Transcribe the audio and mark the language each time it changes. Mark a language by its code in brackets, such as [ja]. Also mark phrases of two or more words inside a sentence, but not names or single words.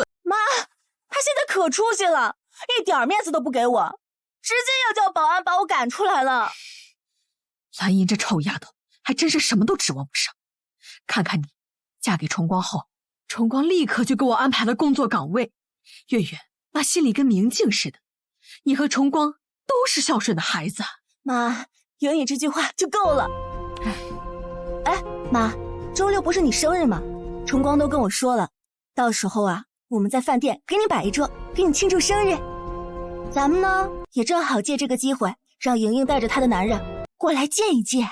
[zh] 媽，她現在可出息了，一點面子都不給我，直接要叫保安把我趕出來了。藍英這臭丫頭還真是什麼都指望不上。看看你，嫁給崇光後，崇光立刻就給我安排了工作崗位。月月，媽心裡跟明鏡似的，你和崇光都是孝順的孩子。媽，有你這句話就夠了。哎，媽，周6不是你生日嗎？崇光都跟我說了，到時候啊，我們在飯店給你擺一桌，給你慶祝生日。咱們呢，也正好借這個機會，讓瑩瑩帶着她的男人過來見一見。